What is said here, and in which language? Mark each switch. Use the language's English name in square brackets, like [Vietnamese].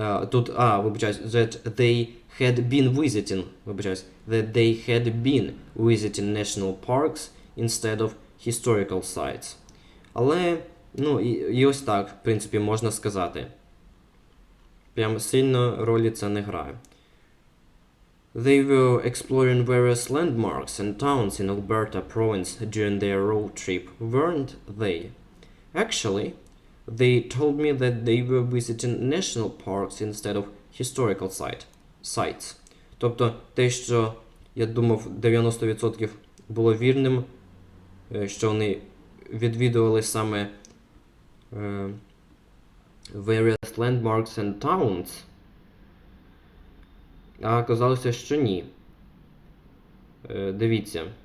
[Ukrainian] Тут, вибачаюсь, [English] that they had been visiting, вибачаюсь, that they had been visiting national parks instead of historical sites. [Ukrainian] Але, ну, і ось так, в принципі, можна сказати. Прям сильно ролі це не грає. [English] They were exploring various landmarks and towns in Alberta province during their road trip, weren't they? Actually, they told me that they were visiting national parks instead of historical sites. [Ukrainian] Тобто, те, що я думав 90% було вірним, що вони відвідували саме [English] various landmarks and towns, [Ukrainian] а оказалося, що ні. Дивіться.